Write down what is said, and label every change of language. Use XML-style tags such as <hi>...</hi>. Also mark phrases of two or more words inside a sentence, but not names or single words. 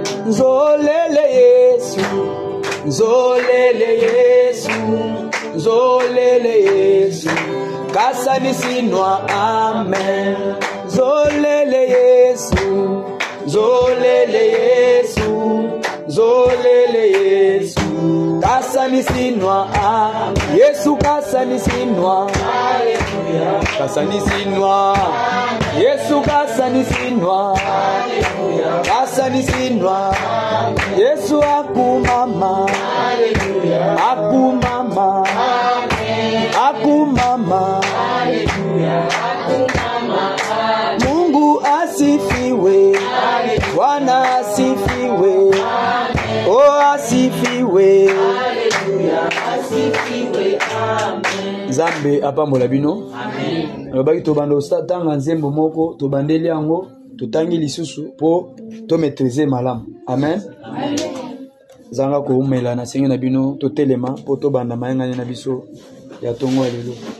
<ln>Nzolele Yesu, nzolele Yesu, nzolele Yesu, kasani sinwa, amen. Nzolele Yesu, nzolele Yesu, nzolele Yesu, kasani sinwa, amen. Yesu kasani sinwa, haleluya, kasani sinwa, Yesu kasani sinwa, haleluya, kasani sinwa, Yesu akumama, haleluya, akumama, amen. Akumama, haleluya, akumama, amen.</ln> <sw>Mungu asifiwe, haleluya. Bwana asifiwe, amen. Oh, asifiwe, haleluya, asifiwe, amen.</sw> <ln>Nzambe apambola bino, amen. Lobaki tobando tanga nzembo moko tobandeli yango totangi lisusu po to maîtriser malamu, amen, amen. Zanga ko umela na sengi na bino to telema po to banda mayangani na biso ya tongo lelo.</ln>